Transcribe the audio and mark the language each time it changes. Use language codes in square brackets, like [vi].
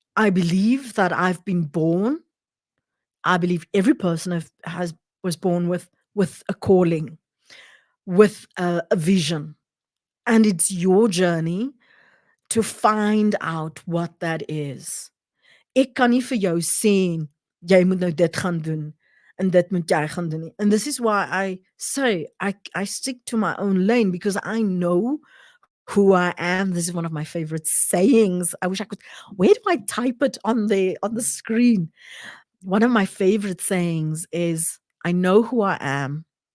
[en] I believe that I've been born. I believe every person has was born with a calling, with a vision, and it's your journey to find out what that is. [af] Ek kan nie vir jou sê jy moet nou dit gaan doen en dit moet jy gaan doen nie. [en] And this is why I say I stick to my own lane because I know who I am. This is one of my favorite sayings. I wish I could. Where do I type it on the screen? One of my favorite sayings is I know who I am.